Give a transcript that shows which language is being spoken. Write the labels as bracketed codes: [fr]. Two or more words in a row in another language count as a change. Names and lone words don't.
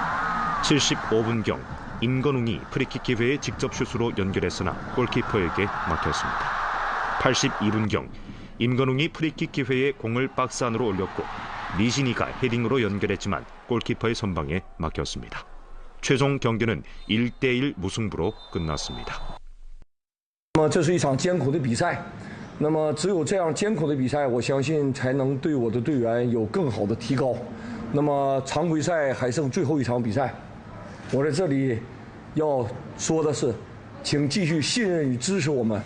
[ko] 75분경 임건웅이 프리킥 기회에 직접 슛으로 연결했으나 골키퍼에게 막혔습니다. 82분경 임건웅이 프리킥 기회에 공을 박스 안으로 올렸고 리진이가 헤딩으로 연결했지만 골키퍼의 선방에 막혔습니다. 최종 경기는 1대1 무승부로 끝났습니다. [zh] 这是一场艰苦的比赛，那么只有这样艰苦的比赛，我相信才能对我的队员有更好的提高。那么常规赛还剩最后一场比赛，我在这里要说的是，请继续信任与支持我们。